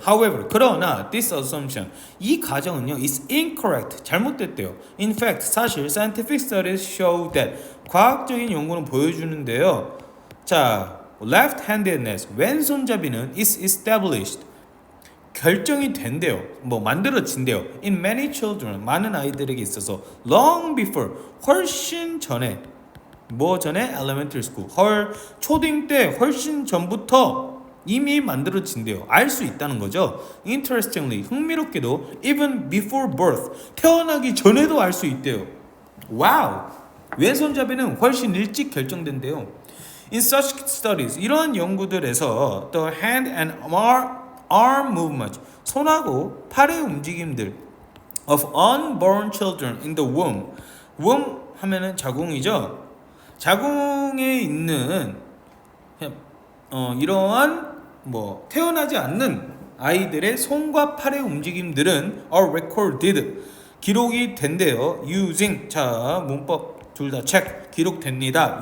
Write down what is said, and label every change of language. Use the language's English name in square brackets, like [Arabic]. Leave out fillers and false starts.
[English] However, [Korean] 그러나 [English] this assumption [Korean] 이 가정은요 [English] is incorrect [Korean] 잘못됐대요. [English] In fact, [Korean] 사실 [English] scientific studies show that [Korean] 과학적인 연구는 보여주는데요. 자, left-handedness 왼손잡이는 [English] is established [Korean] 결정이 된대요. 뭐 만들어진대요. [English] In many children [Korean] 많은 아이들에게 있어서 [English] long before [Korean] 훨씬 전에 뭐 전에 [English] elementary school [Korean] 초딩 때 훨씬 전부터 이미 만들어진대요. 알 수 있다는 거죠. [English] Interestingly [Korean] 흥미롭게도 [English] even before birth [Korean] 태어나기 전에도 알 수 있대요. 와우. 왼손잡이는 훨씬 일찍 결정된대요. [English] In such studies [Korean] 이러한 연구들에서 [English] the hand and arm movement [Korean] 손하고 팔의 움직임들 [English] of unborn children in the womb womb [Korean] 하면은 자궁이죠. 자궁에 있는 이러한 뭐 태어나지 않는 아이들의 손과 팔의 움직임들은 [English] are recorded [Korean] 기록이 된대요. [English] using [Korean] 자 문법 둘 다 check 기록됩니다.